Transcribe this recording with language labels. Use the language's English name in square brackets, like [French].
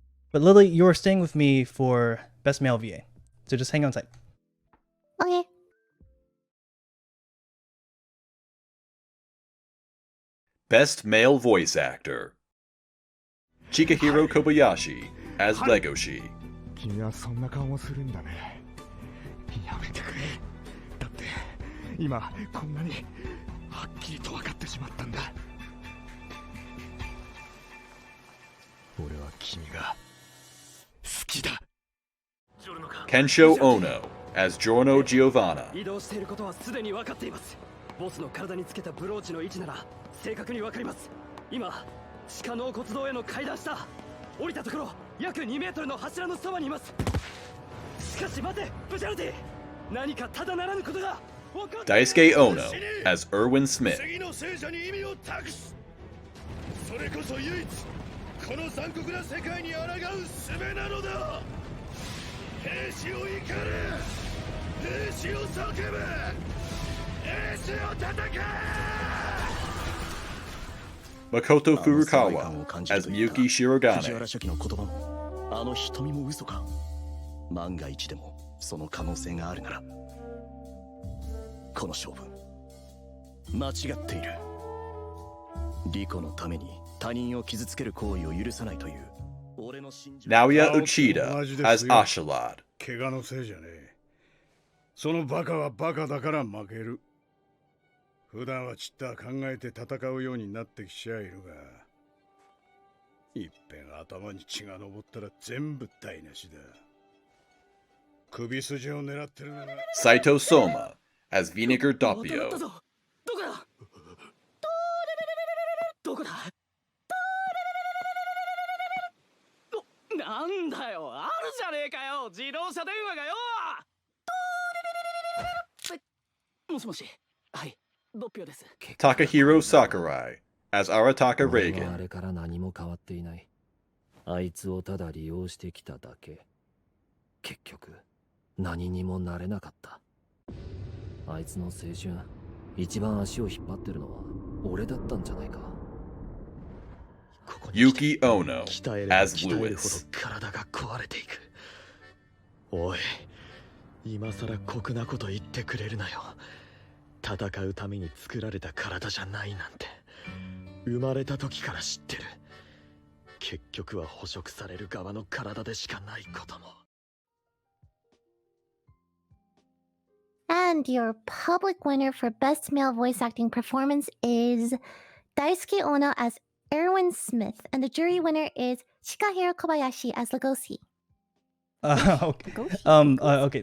[English] But Lily, you're staying with me for Best Male VA. So just hang on tight. Okay. Best Male Voice Actor. Chikahiro Kobayashi as Legoshi. [Japanese] 君はそんな顔をするんだね。やめてくれ。だって今こんなにはっきりと分かってしまったんだ。俺は君が好きだ。 [English] Kensho Ono as Giorno Giovanna. [Japanese] 移動していることはすでに分かっています。ボスの体につけたブローチの位置なら正確に分かります。今、地下納骨堂への階段下、降りたところ約2メートルの柱のそばにいます。しかし待て、ブシャルティ、何かただならぬことが。 [English] Daisuke Ono as Erwin Smith. [Japanese] 次の聖者に意味を託す。それこそ唯一この残酷な世界に抗う術なのだ。兵士を怒れ、兵士を叫べ、兵士を叩け。 [English] Makoto Furukawa as Miyuki Shirogane. [Japanese] 藤原書記の言葉もあの瞳も嘘か。万が一でもその可能性があるなら、この勝負間違っている。リコのために他人を傷つける行為を許さないという。 [English] Naoya Uchida as Ashalad. [Japanese] 怪我のせいじゃねえ。そのバカはバカだから負ける。普段はちった考えて戦うようになってきちゃいるが、いっぺん頭に血が上ったら全部台無しだ。首筋を狙ってるなら。 [English] Saito Soma as Vinegar Doppio. [Japanese] どこだ？どこだ？なんだよ、あるじゃねえかよ、自動車電話がよ。もしもし、はい、ドッピオです。 [English] Takahiro Sakurai as Arataka Reagan. [Japanese] あれから何も変わっていない。あいつをただ利用してきただけ。結局、何にもなれなかった。あいつの青春、一番足を引っ張ってるのは俺だったんじゃないか。 [English] Yuki Ono as Lewis. [Japanese] 体が壊れていく。おい、今さら酷なこと言ってくれるなよ。戦うために作られた体じゃないなんて生まれた時から知ってる。結局は捕食される側の体でしかないことも。 [English] And your public winner for Best Male Voice Acting Performance is Daisuke Ono as Erwin Smith, and the jury winner is Chikahiro Kobayashi as Legoshi. Okay. Okay.